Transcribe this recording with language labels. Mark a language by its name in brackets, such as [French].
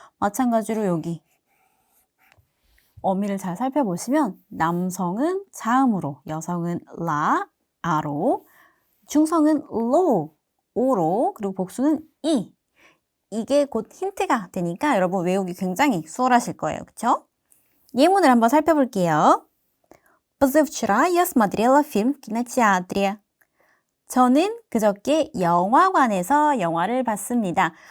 [Korean] 마찬가지로 여기 어미를 잘 살펴보시면 남성은 자음으로, 여성은 라, 아로, 중성은 로, 오로, 그리고 복수는 이. 이게 곧 힌트가 되니까 여러분 외우기 굉장히 수월하실 거예요. 그쵸? 예문을 한번 살펴볼게요. [Russian] Позавчера я смотрела фильм в кинотеатре. [Korean] 저는 그저께 영화관에서 영화를 봤습니다.